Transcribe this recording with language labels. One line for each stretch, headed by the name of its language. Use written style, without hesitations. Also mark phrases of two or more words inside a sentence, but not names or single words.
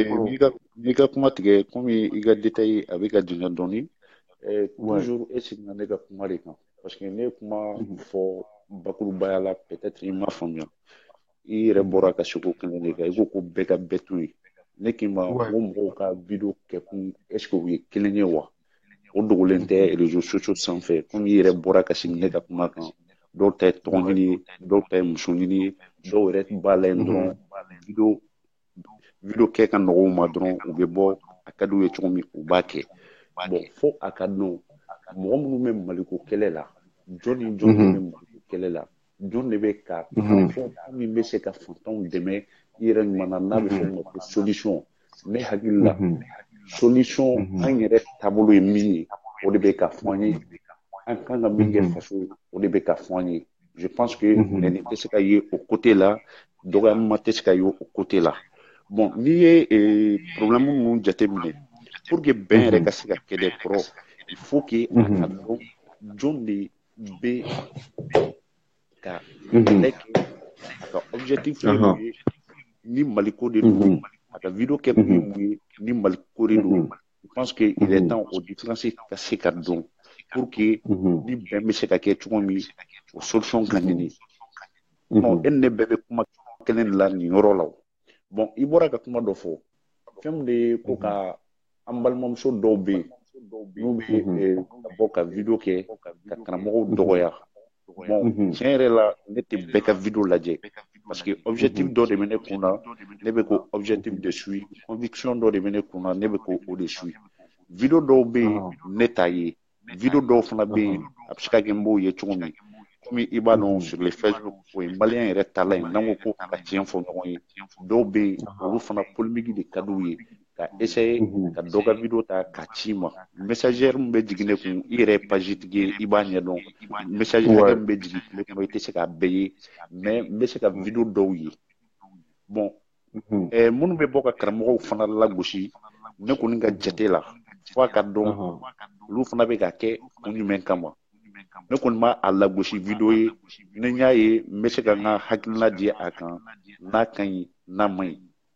Bambara: n'i ka kuma tigɛ komi i ka détail a bɛ ka janya dɔɔni toujours e seginna ne ka kuma de kan parce que ne ye kuma fɔ bakurubaya la peut-être i ma faamuya i yɛrɛ bɔra ka seko kelen de kan i ko ko bɛɛ ka bɛɛ to yen ne k'i ma ko mɔgɔw ka vidéo kɛ kun
French: est ce que
Bambara: u ye kelen ye wa o dogolen tɛ
French: réseaux sociaux
Bambara: sanfɛ komi i yɛrɛ bɔra ka segin ne ka kuma kan dɔw ta ye tɔgɔ ɲini ye dɔw ta ye muso ɲini ye dɔw yɛrɛ b'a la yen dɔrɔn vidéo kɛ ka nɔgɔw ma dɔrɔn u bɛ bɔ a ka d'u ye cogo min u b'a kɛ bon fo a ka dɔn mɔgɔ minnu bɛ maliko kɛlɛ la jɔn ni jɔn de bɛ maliko kɛlɛ la jɔn de bɛ ka kan fɔ min bɛ se ka fantanw dɛmɛ i yɛrɛ ɲuman na n'a bɛ fɔ o ma ko solution ne hakili la solution an yɛrɛ taabolo ye min ye o de bɛ ka fɔ an ye an kan ka min kɛ faso ye o de bɛ ka fɔ an ye
French: je pense que
Bambara: nɛni tɛ se ka ye o côté la dɔgɔyama tɛ se ka ye o côté la bon n'i ye problème minnu jateminɛ
French: pour que
Bambara: bɛn yɛrɛ ka se ka kɛ de kɔrɔ
French: il faut que
Bambara: a ka dɔn jɔn de bɛ ka kɛlɛ kɛ a ka objectif ye mun ye ni maliko de don a ka vidéo kɛ kun ye mun ye ni maliko de don
French: je pense que il est temps
Bambara: o différence ka se ka dɔn
French: pour que
Bambara: ni bɛn bɛ se ka kɛ cogo min o solution ka ɲini non e ne bɛɛ bɛ kuma kelen de la nin yɔrɔ la bon i bɔra ka kuma dɔ fɔ fɛn min de ye ko ka an balimamuso dɔw bɛ yen n'u bɛ ka bɔ ka vidéo kɛ ka karamɔgɔw dɔgɔya bon tiɲɛ yɛrɛ la ne tɛ bɛɛ ka vidéo lajɛ
French: parce que
Bambara: objectif dɔ de bɛ ne kun na ne bɛ ko objectif de
French: suit conviction
Bambara: dɔ de bɛ ne kun na ne bɛ ko o de suit vidéo dɔw bɛ yen ne t'a ye vidéo dɔw fana bɛ yen a bɛ se ka kɛ n b'o ye cogo min komi i b'a dɔn
French: sur les
Bambara: Facebook o ye maliyɛn yɛrɛ tala ye n'an ko ko ka tiɲɛ fɔ ɲɔgɔn ye dɔw bɛ yen olu fana polémique de ka d'u ye ka essayer ka dɔ ka vidéo ta ka ci ma messagère min bɛ jigin ne kun i yɛrɛ ye page tigi ye i b'a ɲɛdɔn message hakɛ min bɛ jigin tile kɔnɔ i tɛ se k'a bɛɛ ye mais n bɛ se ka vidéo dɔw ye bon minnu bɛ bɔ ka karamɔgɔw fana lagosi ne kɔni ka jate la fo a ka dɔn olu fana bɛ ka kɛ kun jumɛn kama ne kɔni b'a a lagosi vidéo ye ni n y'a ye n bɛ se ka n ka hakilina di a kan n'a ka ɲi n'a man ɲi